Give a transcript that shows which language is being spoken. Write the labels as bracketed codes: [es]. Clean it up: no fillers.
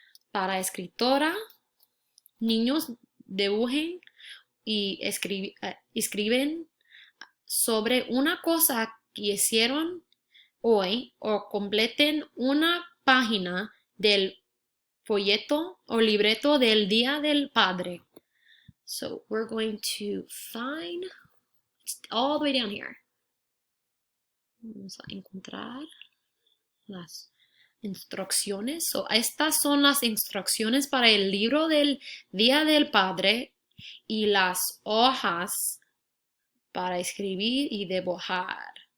[es] Para escritora, niños dibujen y escriben sobre una cosa que hicieron hoy o completen una página del folleto o libreto del Día del Padre. [en] So we're going to find all the way down here. [es] Vamos a encontrar las instrucciones. So estas son las instrucciones para el libro del Día del Padre y las hojas para escribir y dibujar.